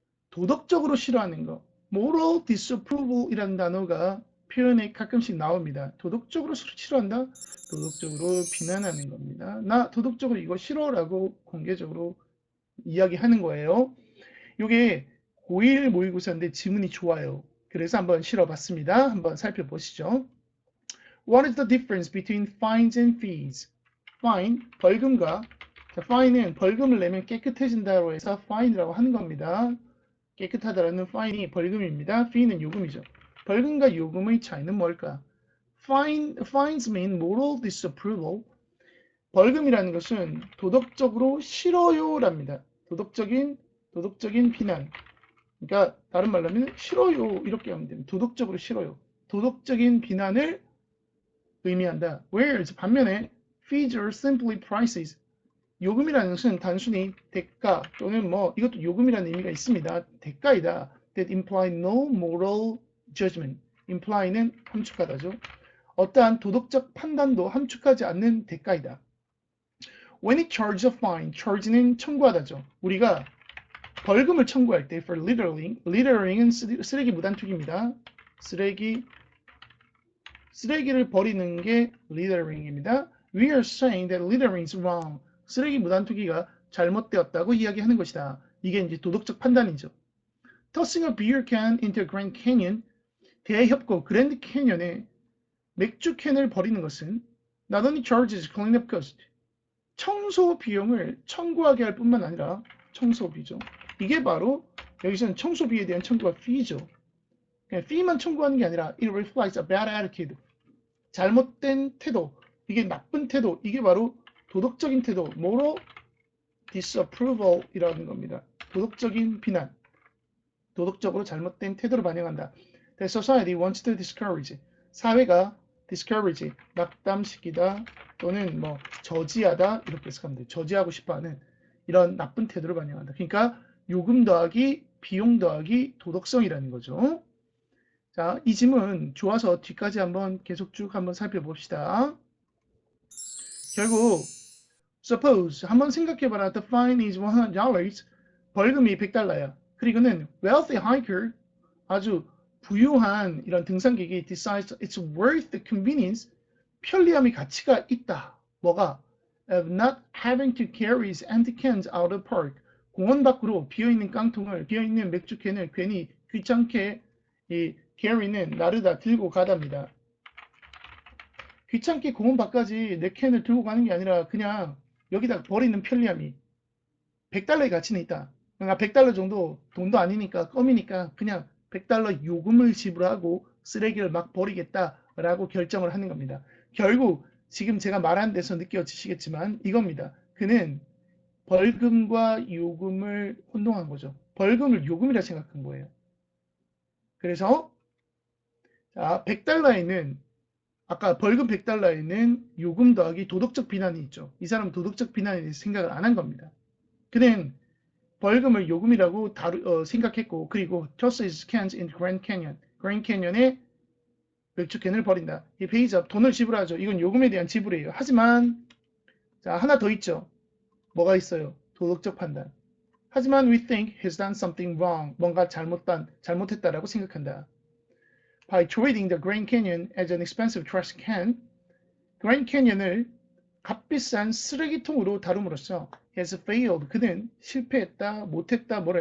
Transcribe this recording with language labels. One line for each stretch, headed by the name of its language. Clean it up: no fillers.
Korean: 도덕적으로 싫어하는 거. moral disapproval이라는 단어가 표현에 가끔씩 나옵니다. 도덕적으로 싫어한다? 도덕적으로 비난하는 겁니다. 나 도덕적으로 이거 싫어라고 공개적으로 이야기하는 거예요. 이게 고1 모의고사인데 지문이 좋아요. 그래서 한번 실어봤습니다. 한번 살펴보시죠.
English: What is the difference between fines and fees?
Korean: fine, 벌금과 fine은 벌금을 내면 깨끗해진다고 해서 fine이라고 하는 겁니다. 깨끗하다라는 fine이 벌금입니다. fee는 요금이죠. 벌금과 요금의 차이는 뭘까?
English: fines mean moral disapproval.
Korean: 벌금이라는 것은 도덕적으로 싫어요랍니다. 도덕적인 비난. 그러니까 다른 말로 하면 싫어요 이렇게 하면 됩니다. 도덕적으로 싫어요. 도덕적인 비난을 의미한다.
English: Whereas 반면에 fees are simply prices.
Korean: 요금이라는 것은 단순히 대가 또는 뭐 이것도 요금이라는 의미가 있습니다. 대가이다.
English: That imply no moral judgment.
Korean: imply는 함축하다죠. 어떠한 도덕적 판단도 함축하지 않는 대가이다.
English: When it charges a fine, charge는 청구하다죠.
Korean: 우리가 벌금을 청구할 때
English: for littering
Korean: 은 쓰레기 무단투기입니다. 쓰레기를 버리는 게 littering입니다.
English: We are saying that littering is wrong.
Korean: 쓰레기 무단투기가 잘못되었다고 이야기하는 것이다. 이게 이제 도덕적 판단이죠.
English: Tossing a beer can into a Grand Canyon,
Korean: 대협곡 그랜드 캐년에 맥주 캔을 버리는 것은
English: not only charges cleanup cost,
Korean: 청소 비용을 청구하게 할 뿐만 아니라 청소비죠. 이게 바로 여기서는 청소비에 대한 청구가 fee죠. 그냥 fee만 청구하는 게 아니라
English: it reflects a bad attitude.
Korean: 잘못된 태도, 이게 나쁜 태도, 이게 바로 도덕적인 태도, moral disapproval이라는 겁니다. 도덕적인 비난, 도덕적으로 잘못된 태도를 반영한다.
English: The society wants to discourage.
Korean: 사회가 discourage, 낙담시키다 또는 뭐 저지하다 이렇게 해석하면 돼요. 저지하고 싶어하는 이런 나쁜 태도를 반영한다. 그러니까 요금 더하기 비용 더하기 도덕성이라는 거죠. 자, 이 지문 좋아서 뒤까지 한번 계속 쭉 한번 살펴봅시다. 결국 suppose 한번 생각해봐라.
English: The fine is $100.
Korean: 벌금이 $100야. 그리고는 wealthy hiker 아주 부유한 이런 등산객이
English: decides it's worth the convenience
Korean: 편리함의 가치가 있다. 뭐가?
English: Of not having to carry his empty cans out of park.
Korean: 공원 밖으로 비어있는 깡통을 비어있는 맥주캔을 괜히 귀찮게 이 carry는 나르다 들고 가답니다. 귀찮게 공원 밖까지 내 캔을 들고 가는 게 아니라 그냥 여기다 버리는 편리함이 $100의 가치는 있다. 그러니까 $100 정도 돈도 아니니까 껌이니까 그냥 $100 요금을 지불하고 쓰레기를 막 버리겠다라고 결정을 하는 겁니다. 결국 지금 제가 말한 데서 느껴지시겠지만 이겁니다. 그는 벌금과 요금을 혼동한 거죠. 벌금을 요금이라 생각한 거예요. 그래서 자, $100에는 아까 벌금 $100에는 요금 더하기 도덕적 비난이 있죠. 이 사람은 도덕적 비난에 대해서 생각을 안 한 겁니다. 그는 벌금을 요금이라고 생각했고 그리고
English: toss his cans in Grand Canyon.
Korean: Grand Canyon에 맥주캔을 버린다. 이 pays up, 돈을 지불하죠. 이건 요금에 대한 지불이에요. 하지만 자 하나 더 있죠. 뭐가 있어요? 도덕적 판단. 하지만
English: we think he's done something wrong.
Korean: 뭔가 잘못했다라고 생각한다.
English: By treating the Grand Canyon as an expensive trash can,
Korean: Grand Canyon을 값비싼 쓰레기통으로 다룸으로써
English: has failed.
Korean: 그는 실패했다, 못했다, 뭐래?